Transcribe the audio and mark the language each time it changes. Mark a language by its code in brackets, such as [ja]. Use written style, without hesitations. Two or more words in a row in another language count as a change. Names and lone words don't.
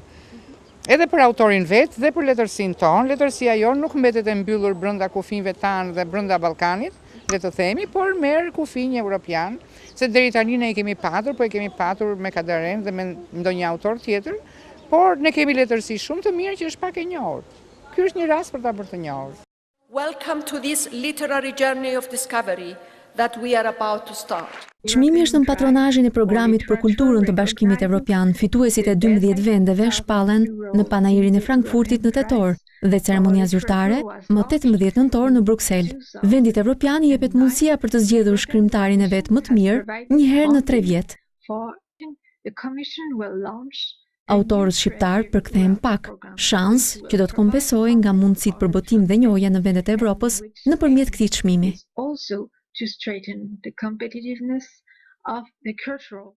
[sq] Edhe për autorin vetë dhe për letërsinë tonë, letërsia jonë nuk mbetet e mbyllur brenda kufinjve tanë dhe brenda Ballkanit, le të themi, por merr kufinj evropian, se deri tani ne i kemi patur, po e kemi patur me Kadaren dhe me ndonjë autor tjetër, por ne kemi letërsi shumë të mirë që është pak e njohur. Ky është një rast për ta bërë të njohur. [en] Welcome to this literary journey of discovery that we are about to start. [sq] Çmimi është në patronazhin e programit për kulturën të Bashkimit Evropian. Fituesit e 12 vendeve shpallen në panairin e Frankfurtit në tetor dhe ceremonia zyrtare më 18 nëntor në Bruksel. Vendit evropian i jepet mundësia për të zgjedhur shkrimtarin e vet më të mirë një herë në 3 vjet. Autorët shqiptar përkthehen pak, shans që do të kompensojë nga mundësitë për botim dhe njohja në vendet e Evropës nëpërmjet këtij çmimi. [en] To straighten the competitiveness of the cultural